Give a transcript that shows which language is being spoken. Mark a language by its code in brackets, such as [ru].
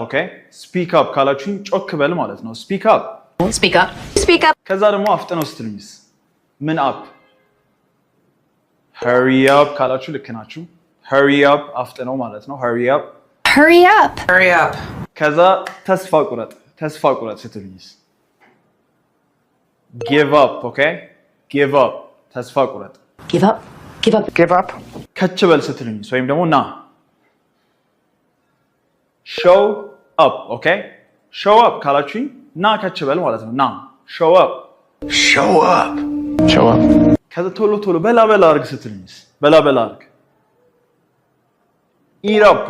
[am] Okay, [en] speak up [am] ካላችሁኝ ጮክ በል ማለት ነው speak up. ከዛ ደግሞ አፍጥነው ስትሉኝስ ምን up [en] hurry up [am] ካላችሁ ልክ ናችሁ hurry up አፍጥነው ማለት ነው hurry up. ከዛ ተስፋ ቁረጥ ስትሉኝስ [en] give up. Okay, give up [am] ተስፋ ቁረጥ [en] Give up. [am] ከች በል ስትሉኝስ ወይም ደግሞ ና [en] show up. [am] Okay, [en] show up [am] ካላችሁኝ ና ከች በል ማለት ነው ና show up. ከዛ ቶሎ በላ አርግ ስትሉኝስ በላ አርግ [en] eat up.